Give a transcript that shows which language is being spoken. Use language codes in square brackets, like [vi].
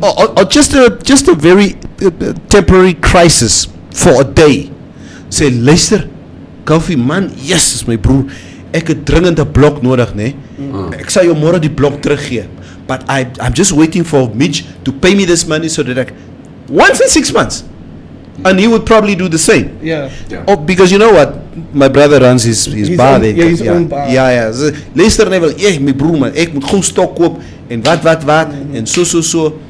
[en] or just a very temporary crisis for a day. [af] Say, luister, Koffie man, yes, is my broer. Ek het dringend 'n blok nodig, né? Ek sal jou môre die blok teruggee. [en] But I'm just waiting for Mitch to pay me this money so that I once in 6 months. And he would probably do the same. Yeah. Oh, because you know what? My brother runs his bar. own- yeah, his own bar. [af] Ja. Luister net wel, my broer man, ek moet gou stok koop en wat en so.